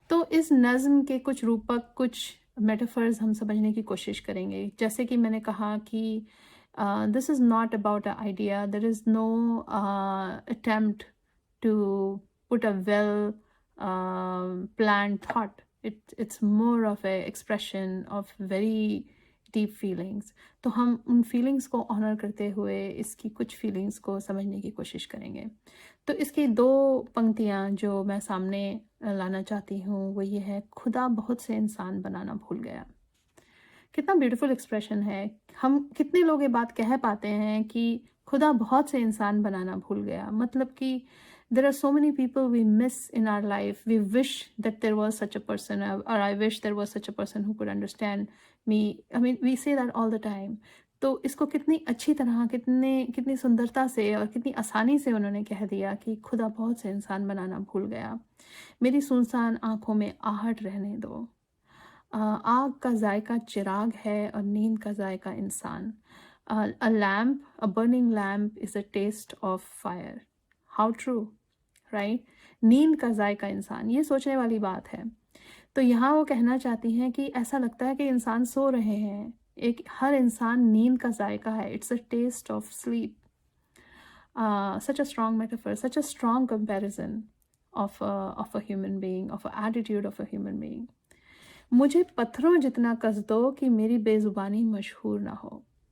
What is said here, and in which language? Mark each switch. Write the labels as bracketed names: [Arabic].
[Hindi] तो इस नज़्म के कुछ रूपक, कुछ मेटाफर्स हम समझने की कोशिश करेंगे। जैसे कि मैंने कहा कि [English] This is not about a idea, there is no attempt to put a well planned thought. It's more of a expression of very deep feelings. [Hindi] तो हम उन feelings को honor करते हुए इसकी कुछ feelings को समझने की कोशिश करेंगे। तो इसकी दो पंक्तियाँ जो मैं सामने लाना चाहती हूँ वो ये है, खुदा बहुत से इंसान बनाना भूल गया। कितना ब्यूटीफुल एक्सप्रेशन है। हम कितने लोग ये बात कह पाते हैं कि खुदा बहुत से इंसान बनाना भूल गया। मतलब कि [English] there are so many people we miss in our life. We wish that there was such a person, or I wish there was such a person who could understand me. I mean, we say that all the time. [Hindi] तो इसको कितनी अच्छी तरह, कितनी सुंदरता से और कितनी आसानी से उन्होंने कह दिया कि खुदा बहुत से इंसान बनाना भूल गया। मेरी सुनसान आंखों में आहट रहने दो। आग का जायका चिराग है और नींद का जायका इंसान। [English] A lamp, a burning lamp is a taste of fire. How true, right? [Hindi] नींद का जायका इंसान, ये सोचने वाली बात है। तो यहाँ वो कहना चाहती हैं कि ऐसा लगता है कि इंसान सो रहे हैं। एक हर इंसान नींद का जायका है। [English] It's a taste of sleep. Such a strong metaphor, such a strong comparison of a human being, of an attitude of a human being. [Hindi] मुझे पत्थरों जितना कस दो कि मेरी बेजुबानी मशहूर ना हो।